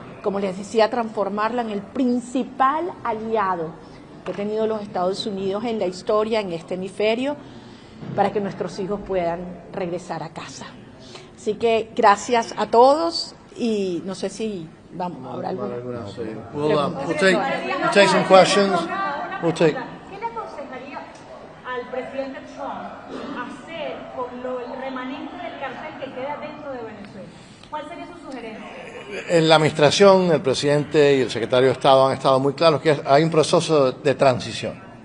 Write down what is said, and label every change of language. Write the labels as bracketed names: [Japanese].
[Spanish] Como les decía, transformarla en el principal aliado que ha tenido los Estados Unidos en la historia, en este hemisferio, para que nuestros hijos puedan regresar a casa. Así que gracias a todos y no sé si vamos a hablar [English] We'll take some questions. We'll take. [Spanish] ¿Qué le aconsejaría al presidente Trump hacer con el remanente del cartel que queda dentro de Venezuela? ¿Cuál sería su sugerencia? En la administración, el presidente y el secretario de Estado han estado muy claros que hay un proceso de transición.